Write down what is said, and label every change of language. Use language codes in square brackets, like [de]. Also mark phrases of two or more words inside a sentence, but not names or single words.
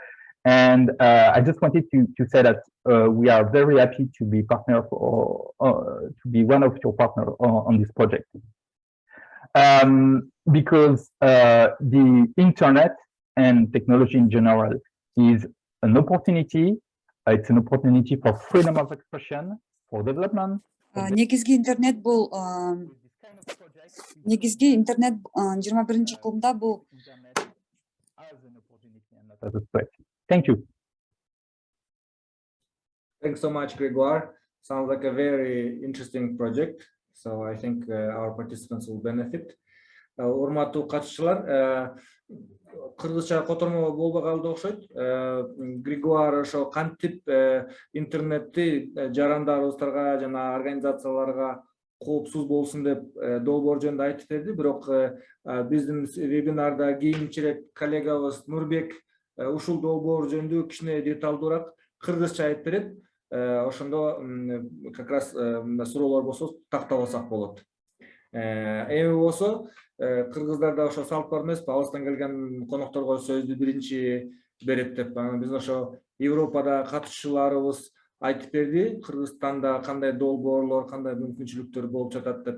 [en] And I just wanted to say that we are very happy to be partner to be one of your partners on this project. Because the internet and technology in general is an opportunity. It's an opportunity for freedom of expression, for development. [ky] Негизги интернет бул 21 кылымда бул. [en] Thank you. Thanks so much, Grégoire. Sounds like a very interesting project. So I think our participants will benefit. [ky] Урматтуу катышчылар, кыргызча котормо болбой калды окшойт. Григуар ошо кантип интернетти жарандарыбыздарга жана организацияларга коопсуз болсун деп долбоор жөнүндө айтып берди. Бирок биздин вебинарда кийинчерээк коллегабыз Нурбек ушул долбоор жөнүндө кичине деталдуураак кыргызча айтып берет. Ошондо [ru] как раз [ky] суроолор болсо тактап алсак болот. Эми болсо кыргыздарда ошо салт бар эмеспи? Алыстан келген конокторго сөздү биринчи берет деп. Биз ошо Европада катышчыларыбыз айтып берди, Кыргызстанда кандай долбоорлор, кандай мүмкүнчүлүктөр болуп жатат деп.